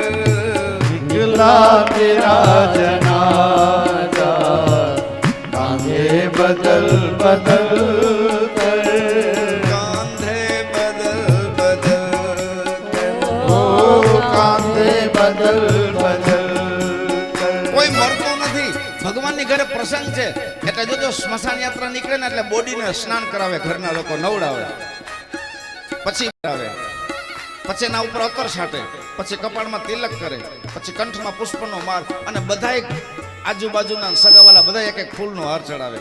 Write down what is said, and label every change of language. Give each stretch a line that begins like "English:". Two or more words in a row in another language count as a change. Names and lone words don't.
Hindi: निकला तेरा जनाजा कांधे बदल बदल कर, कांधे बदल बदल कर. ओ कांधे बदल बदल कर.
Gujarati: કોઈ મરતો નથી, ભગવાનની ઘરે પ્રસંગ છે. એટલે જો સ્મશાન યાત્રા નીકળે ને એટલે બોડીને સ્નાન કરાવે, ઘરના લોકો નવડાવે, પછી આવે, પછી એના ઉપર અત્તર છાંટે, પછી કપાળમાં તિલક કરે, પછી કંઠમાં પુષ્પનો માળ, અને બધાય આજુબાજુના સગાવાલા બધા એક એક ફૂલનો હાર ચડાવે.